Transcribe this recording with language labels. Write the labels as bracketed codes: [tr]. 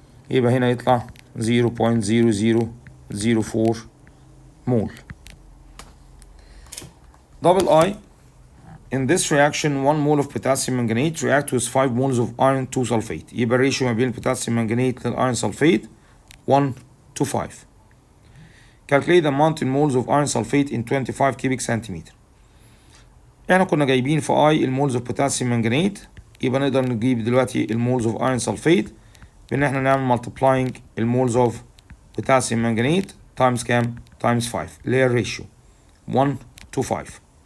[ar] يبقى هنا يطلع 0.0004 mole. [en] Double I. In this reaction 1 mole of potassium manganate react with 5 moles of iron 2 sulfate. [ar] يبقى الريشيو ما بين البوتاسيوم manganate للiron sulfate 1 to 5. [en] Calculate the amount in moles of iron sulfate in 25 cubic centimeter. [ar] احنا كنا جايبين في I المولز اوف بوتاسيوم مانجانيت، يبقى نقدر نجيب دلوقتي المولز اوف ايرون سلفيت بان احنا نعمل multiplying المولز اوف بوتاسيوم مانجانيت تايمز كام؟ تايمز 5 اللي هي الريشيو 1 to 5.